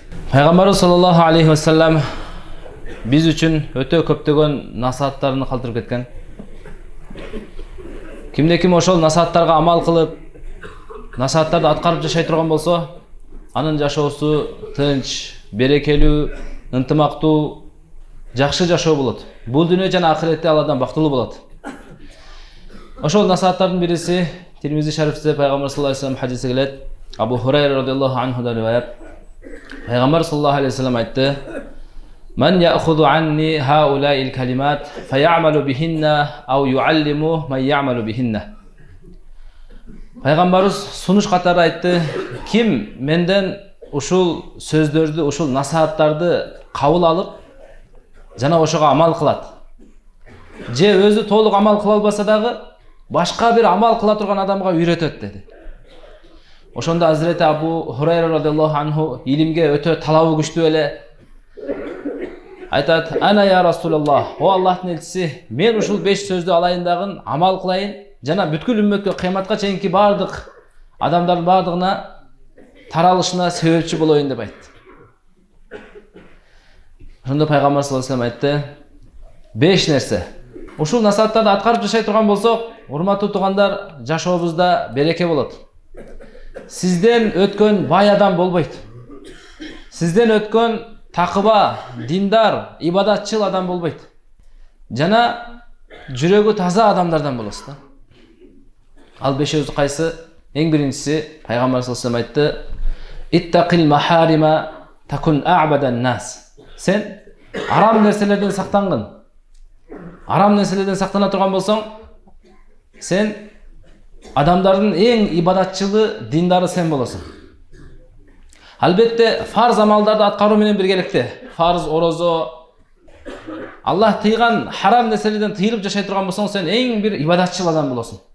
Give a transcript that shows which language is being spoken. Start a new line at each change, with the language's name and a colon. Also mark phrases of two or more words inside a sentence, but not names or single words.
Kyrgyz: Пайгамбарыбыз
Arabic: صلى الله عليه وسلم
Kyrgyz: биз үчүн өтө көптөгөн насааттарын калтырып кеткен. Кимде ким ошол насааттарга амал кылып, насааттарды аткарып жашай турган болсо, анын жашоосу тынч, берекелүү, ынтымактуу, жакшы жашоо болот. Бул дүйнө жана ахиретте Алладан бактылуу болот. Ошол насааттардын бириси Тирмизи шарифте Пайгамбар
Arabic: صلى الله عليه وسلم
Kyrgyz: хадиси келет.
Arabic: أبو هريرة رضي الله عنه
Kyrgyz: риваят. Пайгамбар
Arabic: صلى الله عليه وسلم айтты: "من يأخذ عني هؤلاء الكلمات فيعمل بهن أو يعلم من يعمل بهن."
Kyrgyz: Пайгамбарыбыз сунуш катары айтты: "Ким менден ушул сөздөрдү, ушул насааттарды кабыл алып, жана ошого амал кылат. Же өзү толук амал кыла албаса дагы, башка бир амал кыла турган адамга үйрөтөт" деди. Ошондо Азирети Абу Хурайра
Arabic: رضي الله عنه
Kyrgyz: илимге өтө талабы күчтүү эле айтат:
Arabic: "أنا يا رسول الله,
Kyrgyz: о Аллахтын элчиси, мен ушул 5 сөздү алайын дагы, амал кылайын, жана бүткүл үммөткө кыяматка чейинки бардык адамдардын бардыгына таралышына себепчи болоюн" деп айтты. Ошондо Пайгамбар
Arabic: صلى الله عليه وسلم
Kyrgyz: айтты: "5 нерсе. Ушул насааттарды аткарып жашай турган болсок, урматтуу туугандар, жашообузда береке болот. Сизден өткөн бай адам болбойт. Сизден өткөн такыба, диндар, ибадатчыл адам болбойт. Жана жүрөгү таза адамдардан болосуз да." Ал 5 кайсы? Эң биринчиси Пайгамбар
Arabic: صلى الله عليه وسلم айтты: "اتق المحارم تكن أعبد الناس."
Kyrgyz: Сен арам нерселерден сактангын. Арам нерселерден сактана турган болсоң, сен адамдардын эң ибадатчылы, диндары сен болосуң. Албетте фарз амалдарды аткаруу менен биргеликте, фарз, орозо, Аллах тыйган харам нерселерден тыйылып жашай турган болсоң, сен эң бир ибадатчыл адам болосуң.